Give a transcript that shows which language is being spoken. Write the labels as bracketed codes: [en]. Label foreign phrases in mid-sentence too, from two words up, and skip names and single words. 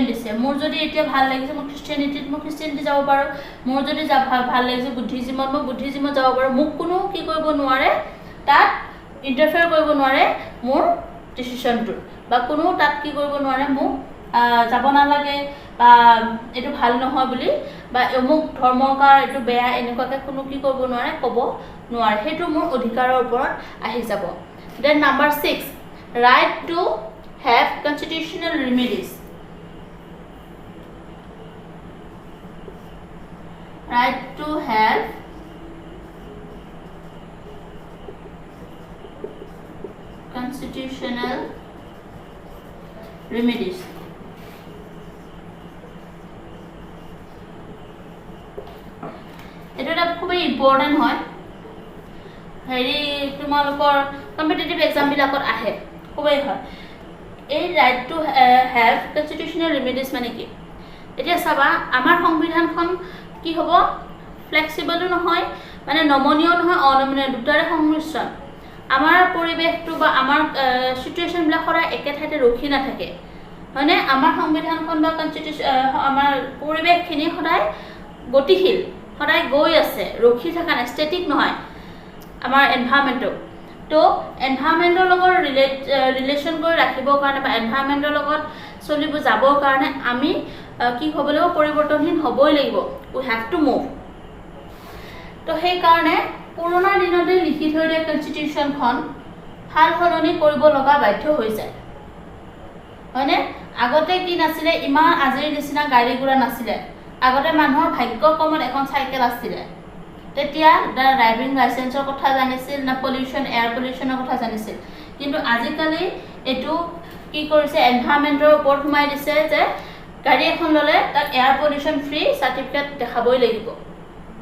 [as] দিছে মোৰ যদি এতিয়া ভাল লাগিছে মই খ্ৰীষ্টিয়ানিটি যাব পাৰো মোৰ যদি ভাল লাগিছে বুদ্ধিজিমত মই বুদ্ধিজিমত যাব পাৰো মোক কোনো কি কৰিব নোৱাৰে তাত ইন্টাৰফেয়াৰ কৰিব নোৱাৰে মোৰ ডিসিশনটো বা কোনো তাত কি কৰিব নোৱাৰে মোক যাব নালাগে বা এটো ভাল নহয় বুলি বা অমুক ধৰ্মকাৰ এটো বেয়া এনেকুৱাকে কোনো কি কৰিব নোৱাৰে ক'ব নোৱাৰে হেতু মোৰ অধিকাৰৰ ওপৰত আহি যাব [en] then number [as] 6 [en] right to have constitutional remedies right to have constitutional remedies [as] এটা খুব ইম্পৰ্টেন্ট হয় হেৰি তোমালোকৰ [en] competitive exam [as] বিলাকত আহে খুবই হয় এই [en] right to have constitutional remedies [as] মানে কি এতিয়া চাবা আমাৰ সংবিধানখন কি হ'ব ফ্লেক্সিবল নহয় মানে নমনীয় নহয় অনমনীয় দুটাৰে সংমিশ্ৰণ আমাৰ পৰিবেশটো বা আমাৰ সিচুৱেচন বিলাক সদায় একে ঠাইতে ৰখি নাথাকে মানে আমাৰ সংবিধানখন বা কনস্টিটিউশন আমাৰ পৰিবেশখিনি সদায় গতিশীল সদায় গৈ আছে ৰখি থকা নাই ষ্টেটিক নহয় আমাৰ এনভায়ৰনমেন্টটো তো এনভায়ৰনমেন্টৰ লগত ৰিলেশন কৰি ৰাখিবৰ কাৰণে বা এনভায়ৰনমেন্টৰ লগত চলিব যাবৰ কাৰণে আমি কি হ'ব লাগিব পৰিৱৰ্তনহীন হ'বই লাগিব উই [en] have to move [as] তো সেই কাৰণে পুৰণা দিনতে লিখি থৈ দিয়া কনস্টিটিউশনখন হাল সলনি কৰিব লগা বাধ্য হৈ যায় হয়নে আগতে কি নাছিলে ইমান আজিৰ নিচিনা গাড়ী গুৰা নাছিলে আগতে মানুহৰ ভাগ্য কমত এখন সাইকেল আছিল তেতিয়া [en] driving licenseৰ [as] কথা জানিছিল না [en] pollution air pollutionৰ [as] কথা জানিছিল কিন্তু আজিকালি এটো কি কৰিছে এনভায়ৰনমেন্টৰ ওপৰত সোমাই দিছে যে গাড়ী এখন ললে তাক [en] air pollution free certificate [as] দেখাবই লাগিব